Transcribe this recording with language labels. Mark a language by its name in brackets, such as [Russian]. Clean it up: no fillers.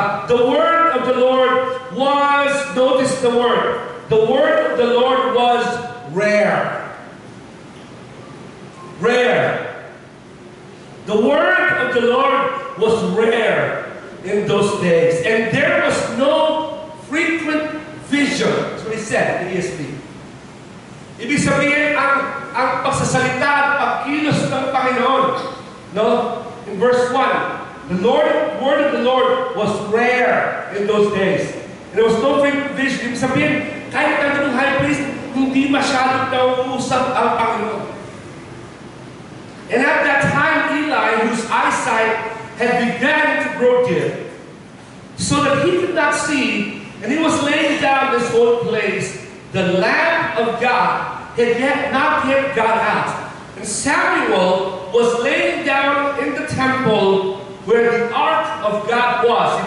[English] The word of the Lord was, notice the word of the Lord was rare. Rare. The word of the Lord was rare in those days. And there was no frequent vision. That's what he said in the ESV. [Filipino] Ibig sabihin, ang pagsasalita at pagkilos ng Panginoon. No? [English] In verse 1, the word of the Lord was rare in those days. And there was no frequent vision. [Filipino] Ibig sabihin, kahit ang high priest, hindi masyadong nauusap ang Panginoon. [English] And at that time, Eli, whose eyesight had begun to grow dim, so that he could not see, and he was laying down in his own place, the Lamb of God had not yet gone out. And Samuel was laying down in the temple where the Ark of God was.